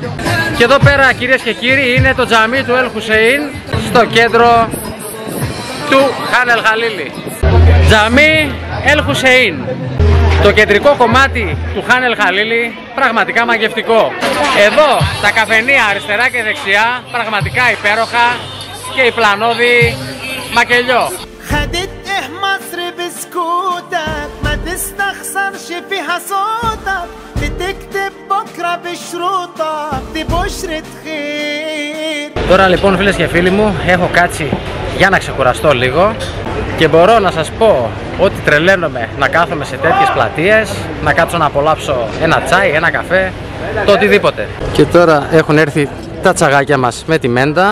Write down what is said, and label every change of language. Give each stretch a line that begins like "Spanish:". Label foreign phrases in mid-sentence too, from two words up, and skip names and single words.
Greek: Και εδώ πέρα κυρίες και κύριοι είναι το τζαμί του El Hussein στο κέντρο του Χαν El Khalili. Τζαμί El Hussein. Το κεντρικό κομμάτι του Χαν El Khalili πραγματικά μαγευτικό. Εδώ τα καφενεία αριστερά και δεξιά πραγματικά υπέροχα και η πλανόδη μακελιό.
Arabic: مصر بسكوتك ما تستخسرش فيها صوتك بتكتب بكرة بشروطك دي بشرة خير.
Greek: Τώρα λοιπόν φίλες και φίλοι μου έχω κάτσει για να ξεκουραστώ λίγο και μπορώ να σας πω ότι τρελαίνομαι να κάθομαι σε τέτοιες πλατείες, να κάτσω να απολαύσω ένα τσάι, ένα καφέ, το οτιδήποτε. Και τώρα έχουν έρθει τα τσαγάκια μας με τη μέντα.